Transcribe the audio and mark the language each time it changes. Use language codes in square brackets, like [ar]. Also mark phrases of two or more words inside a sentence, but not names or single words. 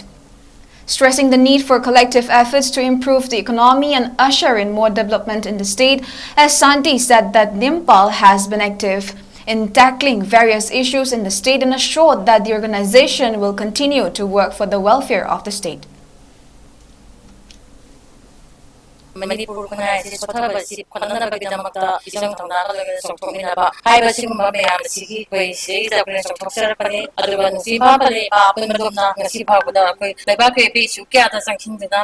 [en] Stressing the need for collective efforts to improve the economy and usher in more development in the state, as Santi said that NIMPAL has been active in tackling various issues in the state and assured that the organization will continue to work for the welfare of the state. [mni] Manipur kunai sothaba konanabagidamata isang tangnaga lagin songthokminaba haiba sigumba mayam sigi 𝗰𝗵𝗀 ꯖꯒ꯭ꯔꯦ ꯆꯥꯎꯊꯣꯛꯆꯔꯛꯄꯅꯤ ꯑꯗꯨꯒ ꯅꯨꯡꯁꯤꯕ ꯄꯜꯂꯤꯕ ꯑꯄꯨꯟꯕꯗꯨꯝꯅ ꯉꯁꯤ ꯐꯥꯎꯕꯗ ꯑꯩꯈꯣꯏ ꯂꯩꯕꯥꯛꯀꯤ ꯏꯁꯨ ꯀꯌꯥꯗ ꯆꯪꯁꯤꯟꯗꯨꯅ